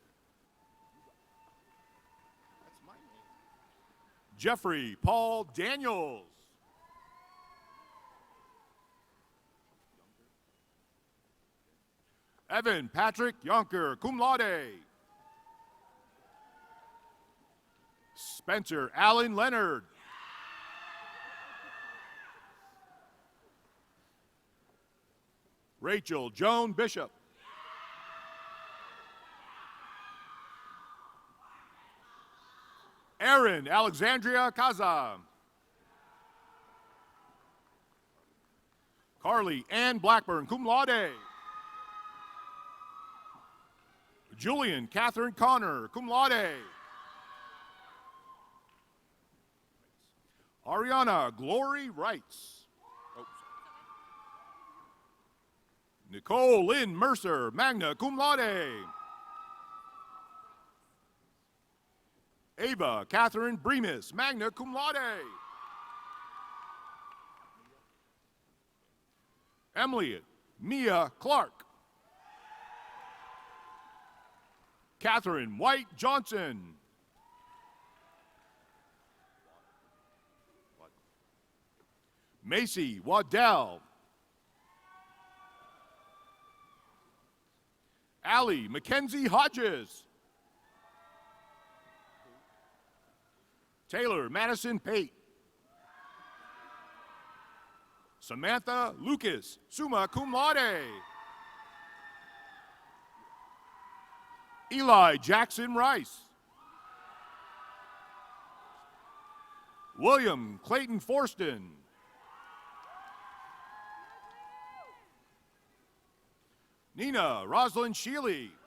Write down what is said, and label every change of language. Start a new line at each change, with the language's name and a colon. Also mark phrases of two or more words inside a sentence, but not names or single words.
English: Jeffrey Paul Daniels. Evan Patrick Yonker,
Latin: cum laude.
English: Spencer Allen Leonard. Rachel Joan Bishop. Erin Alexandria Kaza. Carly Ann Blackburn,
Latin: cum laude.
English: Julian Catherine Connor,
Latin: cum laude.
English: Ariana Glory Wrights. Nicole Lynn Mercer,
Latin: magna cum laude.
English: Ava Catherine Bremis,
Latin: magna cum laude.
English: Emily Mia Clark. Catherine White Johnson. Macy Waddell. Allie Mackenzie Hodges. Taylor Madison Pate. Samantha Lucas,
Latin: summa cum laude.
English: Eli Jackson Rice. William Clayton Forston. Nina Rosalind Shealy.